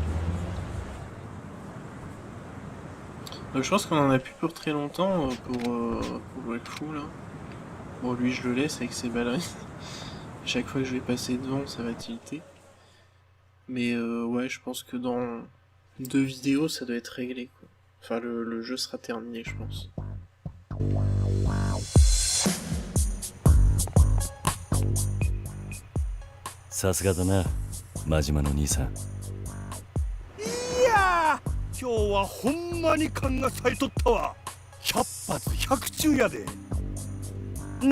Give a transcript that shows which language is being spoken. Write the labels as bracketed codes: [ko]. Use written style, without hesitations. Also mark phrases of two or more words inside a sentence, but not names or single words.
[fr] Donc je pense qu'on en a plus pour très longtemps pour Wakfu là. Bon lui je le laisse avec ses ballerines. Chaque fois que je vais passer devant ça va tilter. Mais ouais je pense que dans 2 vidéos ça doit être réglé quoi. Enfin le jeu sera terminé je pense. [ja] さすがだな真島の兄さん。いやー今日はほんまに勘が咲いとったわ。100発100中やでな。